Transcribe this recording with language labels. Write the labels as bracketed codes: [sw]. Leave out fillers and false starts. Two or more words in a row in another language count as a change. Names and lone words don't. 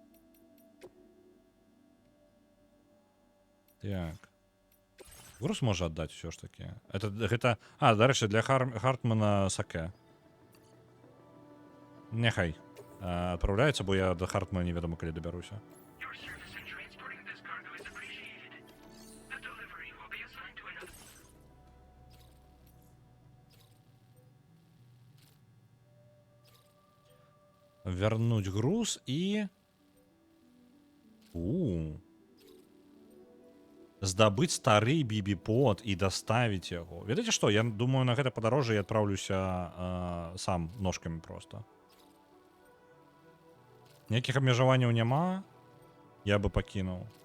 [be] Так. Груз можа аддаць усё ж такі. Гэта... дарэчы, для Хартмана саке. Няхай. Адпраўляецца, бо я да Хартмана невядома калі дабяруся. [ru] Вернуть груз и... [be] Здабыць стары бібі-под і даставіць яго. Ведаеце што, я думаю, на гэта падарожжа я адпраўлюся сам ножкамі проста. Ніякіх абмежаванняў няма, я бы пакінуў.